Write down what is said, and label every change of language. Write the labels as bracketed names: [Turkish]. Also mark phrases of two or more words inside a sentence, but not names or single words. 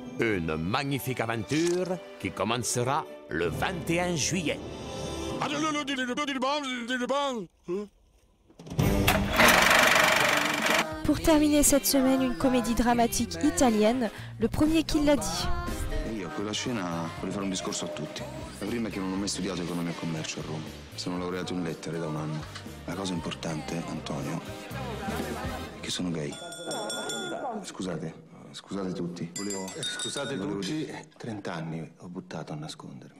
[French] Une magnifique aventure qui commencera le 21 juillet. Pour terminer cette semaine, une comédie dramatique italienne, Le premier qui l'a dit. [Italian] Io a quella scena voglio fare un discorso a tutti. La prima è che non ho mai studiato economia e commercio a Roma. Sono laureato in lettere da 1 anno. La cosa importante, Antonio, è che sono gay. Scusate tutti. Volevo dire, 30 anni ho buttato a nascondermi.